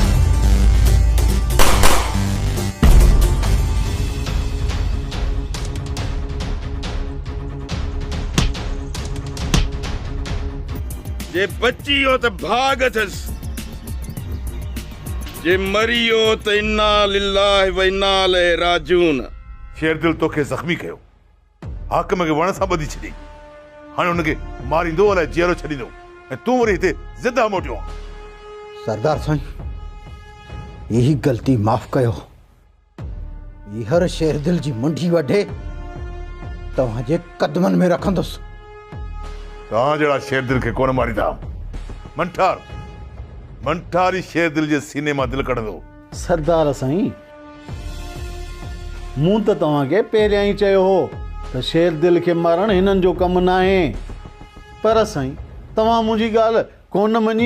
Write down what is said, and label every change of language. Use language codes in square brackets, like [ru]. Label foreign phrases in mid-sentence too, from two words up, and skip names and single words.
[sd] जे बची हो त भाग अथस, जे मरी हो त [ar] إنا لله وإنا إليه راجعون. [sd] शेर दिल तोखे ज़ख्मी कयो, हाकिम खे वण सां ॿधी छॾी, हाणे हुनखे मारींदो अलाए जीअरो छॾींदो ऐं तूं वरी हिते ज़िंदा मोटियो। सरदार साईं यही गलती माफ़ कयो। हर शेर दिल जी मुंडी वढे तव्हांजे कदमनि में रखंदुसि। तहां जहिड़ा शेर दिल खे कोन मारींदा। मंठार ही शेर दिल जे सीने मां दिल कढंदो। सरदार साईं मूं त तव्हांखे पहिरियां ई चयो हो त शेर दिल खे मारण हिननि जो कमु न आहे, पर साईं तव्हां मुंहिंजी ॻाल्हि कोन मञी।